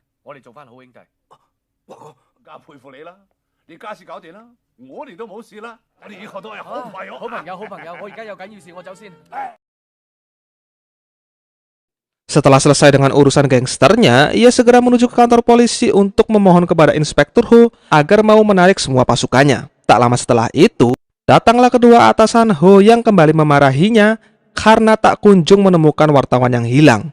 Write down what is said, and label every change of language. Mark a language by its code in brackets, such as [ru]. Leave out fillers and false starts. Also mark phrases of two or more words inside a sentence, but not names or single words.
[yue] 我哋做翻好兄弟。華哥，梗係佩服你啦！你家事搞掂啦，我哋都冇事啦，我哋以後都係好朋友。好朋友，好朋友，我而家有緊要事，我走先。 [id] Setelah selesai dengan urusan gangsternya, ia segera menuju ke kantor polisi untuk memohon kepada Inspektur Ho agar mau menarik semua pasukannya. Tak lama setelah itu, datanglah kedua atasan Ho yang kembali memarahinya karena tak kunjung menemukan wartawan yang hilang.